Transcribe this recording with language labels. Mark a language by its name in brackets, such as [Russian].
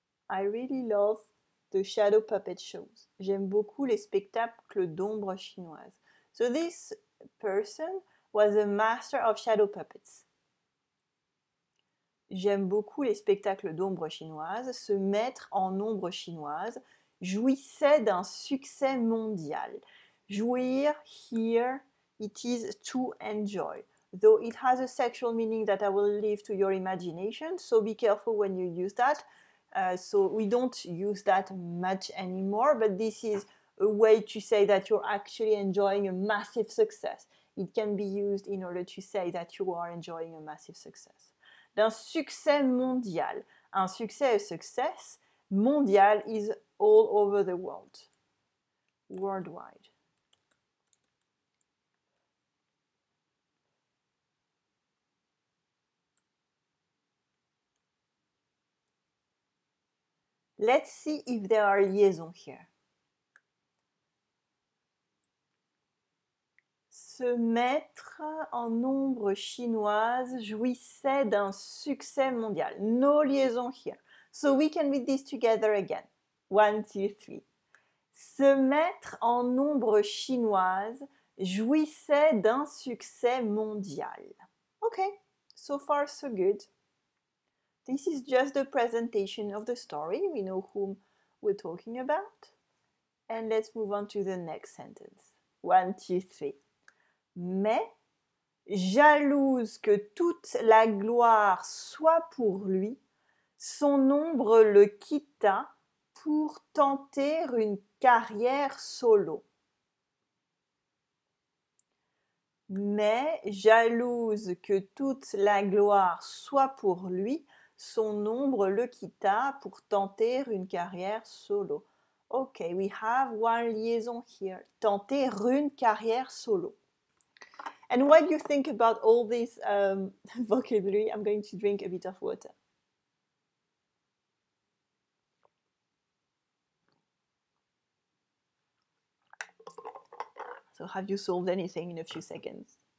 [English] I really love the shadow puppet shows. [French] J'aime beaucoup les spectacles d'ombre chinoise. [English] So this person was a master of shadow puppets. [French] J'aime beaucoup les spectacles d'ombre chinoise. Ce maître en ombre chinoise jouissait d'un succès mondial. [English] Jouir, here, it is to enjoy. Though it has a sexual meaning that I will leave to your imagination, so be careful when you use that. So we don't use that much anymore, but this is a way to say that you're actually enjoying a massive success. It can be used in order to say that you are enjoying a massive success. [French] D'un succès mondial. Un succès, [English] a success. Mondial is all over the world. Worldwide. Let's see if there are liaisons here. [French] Ce maître en ombre chinoise jouissait d'un succès mondial. [English] No liaison here. So we can read this together again. 1, 2, 3. [French] Ce maître en ombre chinoise jouissait d'un succès mondial. [English] Okay, so far so good. This is just the presentation of the story. We know whom we're talking about. And let's move on to the next sentence. 1, 2, 3. [French] Mais, jalouse que toute la gloire soit pour lui, son ombre le quitta pour tenter une carrière solo. Mais, jalouse que toute la gloire soit pour lui, son ombre le quitta pour tenter une carrière solo. [English] Okay, we have one liaison here. [French] Tenter une carrière solo. [English] And what do you think about all this vocabulary? I'm going to drink a bit of water. So have you solved anything in a few seconds?